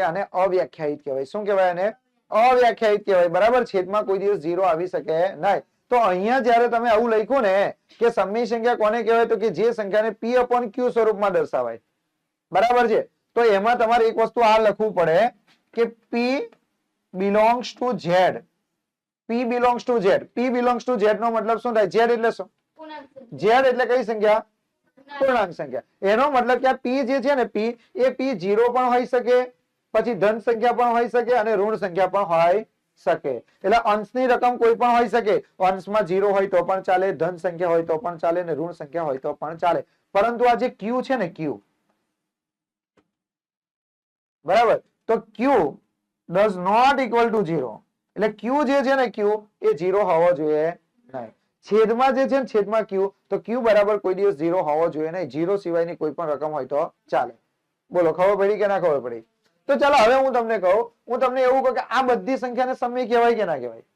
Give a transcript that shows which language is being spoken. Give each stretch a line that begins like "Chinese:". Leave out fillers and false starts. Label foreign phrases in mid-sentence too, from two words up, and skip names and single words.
Gujarati: આને અવ્યાખ્યાયિત કહેવાય. શું કહેવાય આને? અવ્યાખ્યાયિત કહેવાય. બરાબર? છેદમાં કોઈ દિવસ 0 આવી શકે નહીં. તો અહીંયા જયારે તમે આવું લખ્યું ને કે સમય સંખ્યા કોને કહેવાય? તો કે જે સંખ્યાને p/q સ્વરૂપમાં દર્શાવાય. બરાબર છે? તો એમાં તમારે એક વસ્તુ આ લખવું પડે કે
English: p belongs to z. p belongs to z. p belongs to z
Gujarati: નો મતલબ શું થાય? z એટલે શું? z એટલે કઈ સંખ્યા? પૂર્ણાંક સંખ્યા. એનો મતલબ કે આ p જે છે ને p એ p 0 પણ હોઈ શકે, પછી ધન સંખ્યા પણ હોઈ શકે અને ઋણ સંખ્યા પણ હોઈ શકે. એટલે અંશની રકમ કોઈ પણ હોઈ શકે. અંશમાં 0 હોય તો પણ ચાલે, ધન સંખ્યા હોય તો પણ ચાલે અને ઋણ સંખ્યા હોય તો પણ ચાલે. પરંતુ આ જે q છે ને q, બરાબર?
English: તો q does not equal to 0.
Gujarati: એટલે q જે છે ને q એ 0 હોવો જોઈએ નહીં. છેદમાં જે છે ને છેદમાં q, તો q બરાબર કોઈ દિવસ 0 હોવો જોઈએ નહીં. 0 સિવાયની કોઈ પણ રકમ હોય તો ચાલે. બોલો ખબર પડી કે ના ખબર પડી? તો ચાલો હવે હું તમને કહું, હું તમને એવું કહું કે આ બધી સંખ્યાને સમય કહેવાય કે ના કહેવાય?